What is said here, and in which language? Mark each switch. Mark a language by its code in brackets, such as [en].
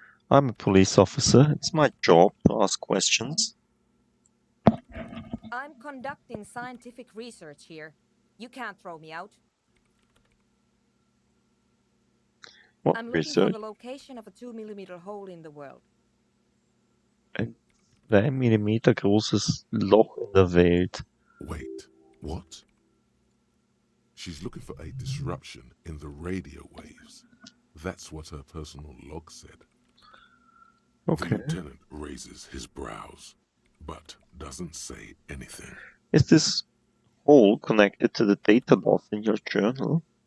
[en] I'm a police officer. It's my job to ask questions. I'm conducting scientific research here. You can't throw me out. What I'm looking for research? the location of a 2mm hole in the world. [de] Ein 2 mm großes Loch in der Welt. [en] Wait, what? She's looking for a disruption in the radio waves. That's what her personal log said. Okay. The lieutenant raises his brows, but doesn't say anything. Is this hole connected to the data loss in your journal?